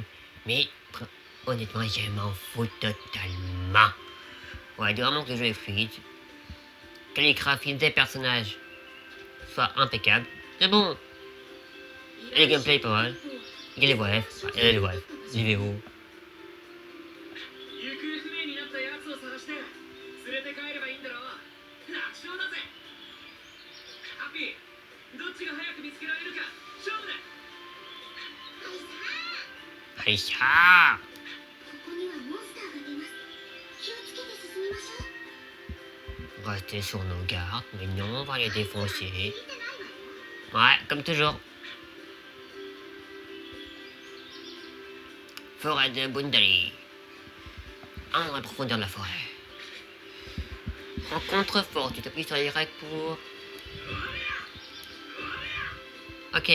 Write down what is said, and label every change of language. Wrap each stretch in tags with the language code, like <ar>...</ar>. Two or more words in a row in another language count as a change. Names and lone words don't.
<fr>Mais honnêtement, je m'en fous totalement. Ouais, du vraiment que le jeu est fluide. Que les graphismes des personnages soient impeccables. C'est bon. Et le gameplay est pas mal. Il y a les voix F. Il y a les voix F. Les VO.</fr> <ja>行方不明になった奴を探して連れて帰ればいいんだろう。楽勝だぜ。ハッピー、どっちが早く見つけられるか勝負だ。はいしゃー。ここにはモンスターが出ます。気をつけて進みましょう。</ja> <fr>Rester sur nos gardes, mais non, on va les défoncer.</fr> <ja>見てないわよ。</ja> <fr>Ouais, comme toujours. Forêt de Bundari. En profondeur de la forêt. En contrefort, tu t'appuies sur les règles pour... Ok.</fr>